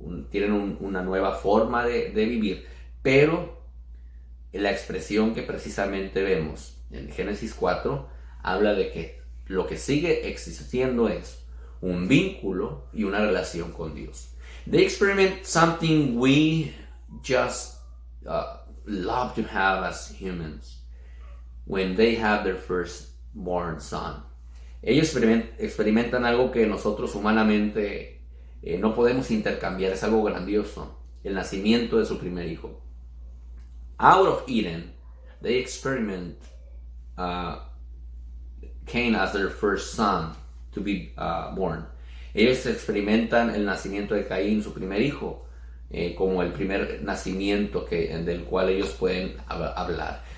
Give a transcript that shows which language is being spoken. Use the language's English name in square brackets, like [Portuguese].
[Spanish] tienen una nueva forma de vivir, pero la expresión que precisamente vemos en Génesis 4 habla de que lo que sigue existiendo es un vínculo y una relación con Dios. [English] They experiment something we just love to have as humans when they have their firstborn son. [Spanish] Ellos experimentan algo que nosotros humanamente no podemos intercambiar, es algo grandioso, el nacimiento de su primer hijo. [English] Out of Eden, they experiment Cain as their first son to be born. [Spanish] Ellos experimentan el nacimiento de Caín, su primer hijo, como el primer nacimiento del cual ellos pueden hablar.